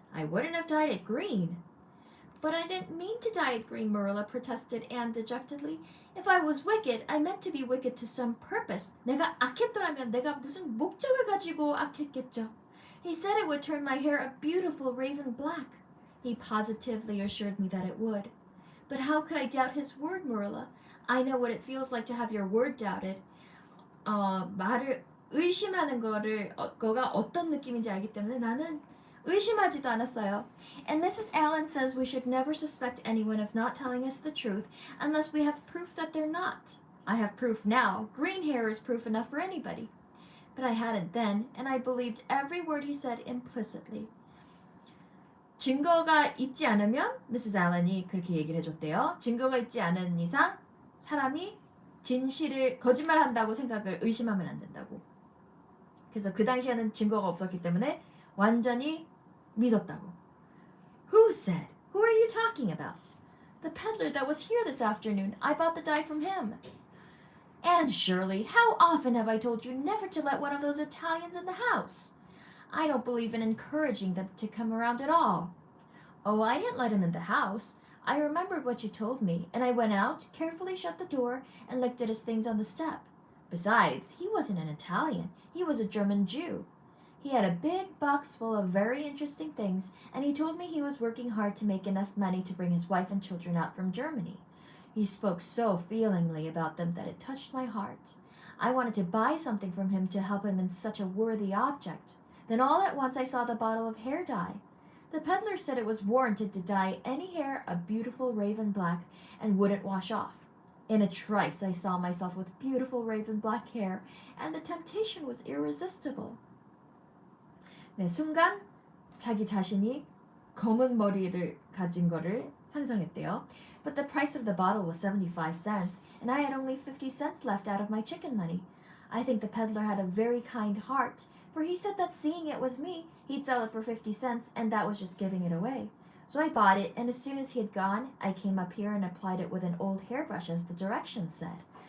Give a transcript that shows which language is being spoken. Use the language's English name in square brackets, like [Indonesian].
[English] I wouldn't have dyed it green. But I didn't mean to dye it green, Marilla protested Anne dejectedly. If I was wicked, I meant to be wicked to some purpose. [Korean] 내가 악했더라면 내가 무슨 목적을 가지고 악했겠죠. [English] He said it would turn my hair a beautiful raven black. He positively assured me that it would. But how could I doubt his word, Marilla? I know what it feels like to have your word doubted. [Korean] 말을 의심하는 거가 어떤 느낌인지 알기 때문에 나는 의심하지도 않았어요. [English] And Mrs. Allen says we should never suspect anyone of not telling us the truth unless we have proof that they're not. I have proof now. Green hair is proof enough for anybody. But I hadn't then, and I believed every word he said implicitly. [Korean] 증거가 있지 않으면, Mrs. Allen이 그렇게 얘기를 해줬대요. 증거가 있지 않은 이상 사람이 진실을 거짓말한다고 생각을 의심하면 안 된다고. 그래서 그 당시에는 증거가 없었기 때문에 완전히 믿었다고. [English] Who said? Who are you talking about? The peddler that was here this afternoon. I bought the dye from him. Anne Shirley, how often have I told you never to let one of those Italians in the house? I don't believe in encouraging them to come around at all. Oh, I didn't let him in the house. I remembered what you told me, and I went out, carefully shut the door, and looked at his things on the step. Besides, he wasn't an Italian. He was a German Jew. He had a big box full of very interesting things, and he told me he was working hard to make enough money to bring his wife and children out from Germany. He spoke so feelingly about them that it touched my heart. I wanted to buy something from him to help him in such a worthy object. Then all at once I saw the bottle of hair dye. The peddler said it was warranted to dye any hair a beautiful raven black and wouldn't wash off. In a trice I saw myself with beautiful raven black hair, and the temptation was irresistible. [Korean] 네, 순간 자기 자신이 검은 머리를 가진 거를 상상했대요. [English] But the price of the bottle was 75 cents, and I had only 50 cents left out of my chicken money. I think the peddler had a very kind heart, for he said that seeing it was me, he'd sell it for 50 cents, and that was just giving it away. So I bought it, and as soon as he had gone, I came up here and applied it with an old hairbrush as the directions said.